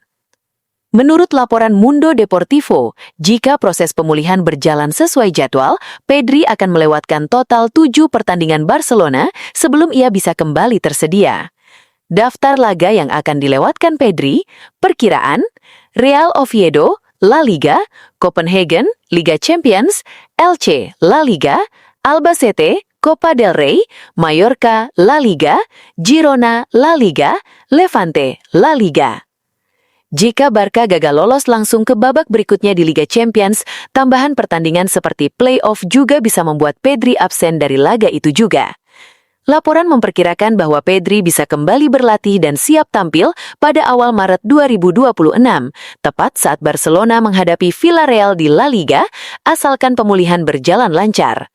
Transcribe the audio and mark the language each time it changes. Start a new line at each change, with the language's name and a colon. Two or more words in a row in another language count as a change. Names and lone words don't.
Indonesian: Menurut laporan Mundo Deportivo, jika proses pemulihan berjalan sesuai jadwal, Pedri akan melewatkan total 7 pertandingan Barcelona sebelum ia bisa kembali tersedia. Daftar laga yang akan dilewatkan Pedri, perkiraan, Real Oviedo, La Liga, Copenhagen, Liga Champions, Elche, La Liga, Albacete, Copa del Rey, Mallorca, La Liga, Girona, La Liga, Levante, La Liga. Jika Barca gagal lolos langsung ke babak berikutnya di Liga Champions, tambahan pertandingan seperti play-off juga bisa membuat Pedri absen dari laga itu juga. Laporan memperkirakan bahwa Pedri bisa kembali berlatih dan siap tampil pada awal Maret 2026, tepat saat Barcelona menghadapi Villarreal di La Liga, asalkan pemulihan berjalan lancar.